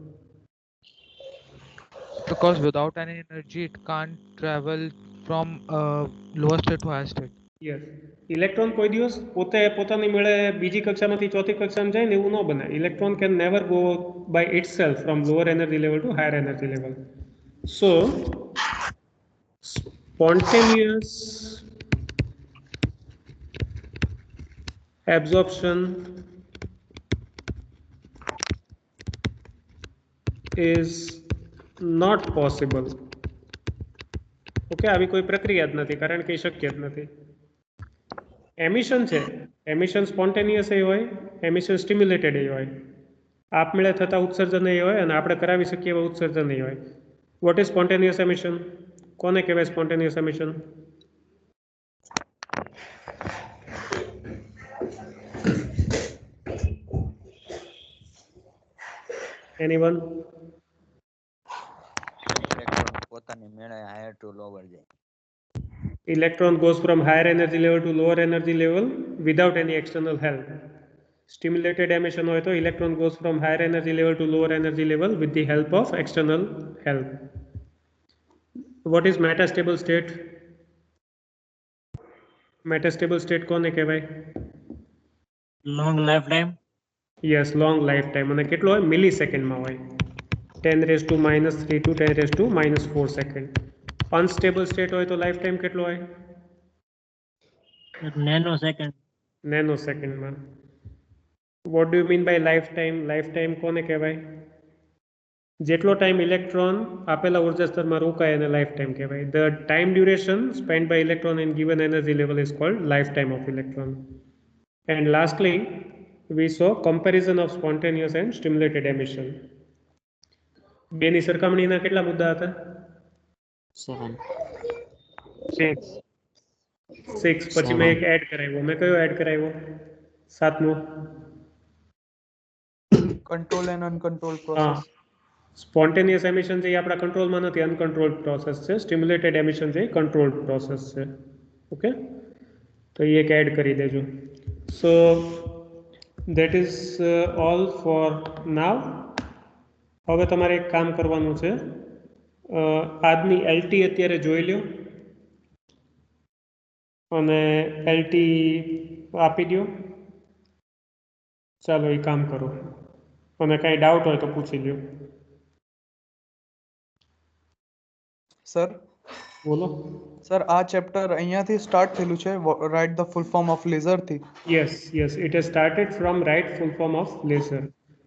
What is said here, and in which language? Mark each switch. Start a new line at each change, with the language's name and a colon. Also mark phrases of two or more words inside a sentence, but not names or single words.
English: Because without any energy, it can't travel from lower state to higher state. Yes.
Gujarati: ઇલેક્ટ્રોન કોઈ દિવસ પોતે પોતાની મેળે બીજી કક્ષામાંથી ચોથી કક્ષામાં જાય ને એવું ન બને.
English: ઇલેક્ટ્રોન can never go by itself from lower energy level to higher energy level. So spontaneous absorption is not possible.
Gujarati: ઓકે, આવી કોઈ પ્રક્રિયા જ નથી, કારણ કે શક્ય જ નથી. એમિશન છે,
English: emission spontaneous
Gujarati: એ હોય,
English: emission stimulated
Gujarati: એ હોય. આપમેળે થતા ઉત્સર્જન એ હોય અને આપણે કરાવી શકીએ એવા ઉત્સર્જન એ હોય.
English: What is spontaneous emission?
Gujarati: કોને કહેવાય
English: spontaneous emission? એનીવન?
Gujarati: ઇલેક્ટ્રોન પોતાની મેળે
English: higher to lower
Gujarati: જાય.
English: Electron goes from higher energy level to lower energy level without any external help. Stimulated emission
Gujarati: હોય તો
English: electron goes from higher energy level to lower energy level with the help of external help. What is metastable state? Metastable state
Gujarati: કોને કહેવાય?
English: long life time. Yes, long lifetime.
Gujarati: અને કેટલો હોય? મિલીસેકન્ડમાં હોય. 10⁻³ to 10⁻⁻4 સેકન્ડ.
English: unstable state
Gujarati: હોય તો
English: life time
Gujarati: કેટલો હોય?
English: nano second. nano secondમાં. What do you mean by life time? life time
Gujarati: કોને કહેવાય? જેટલો ટાઈમ ઇલેક્ટ્રોન આપેલા ઉર્જા સ્તરમાં રોકાય એને
English: life time
Gujarati: કહેવાય.
English: The time duration spend by electron in given energy level is called life time of electron. And lastly we saw comparison of spontaneous and stimulated emission.
Gujarati: બેની સરખામણીના કેટલા મુદ્દા હતા? 6. પછી મેં એક એડ કરાવ્યો. મેં કયો એડ કરાવ્યો? 7મો.
English: Control and uncontrolled process. spontaneous emission
Gujarati: જે આપણા કંટ્રોલમાં નથી,
English: uncontrolled process
Gujarati: છે.
English: stimulated emission
Gujarati: જે
English: controlled process
Gujarati: છે. ઓકે, તો એ એક એડ કરી દેજો.
English: સો that is all for now.
Gujarati: હવે તમારે એક કામ કરવાનું છે. આજની LT અત્યારે જોઈ લ્યો અને LT આપી દો. ચાલો એ કામ કરો અને કાંઈ ડાઉટ હોય તો પૂછી લ્યો. સર બોલો. સર આ ચેપ્ટર અહીંયાથી સ્ટાર્ટ થયેલું છે,
English: write the full form of laser
Gujarati: થી.
English: Yes, it has started from right full form of laser.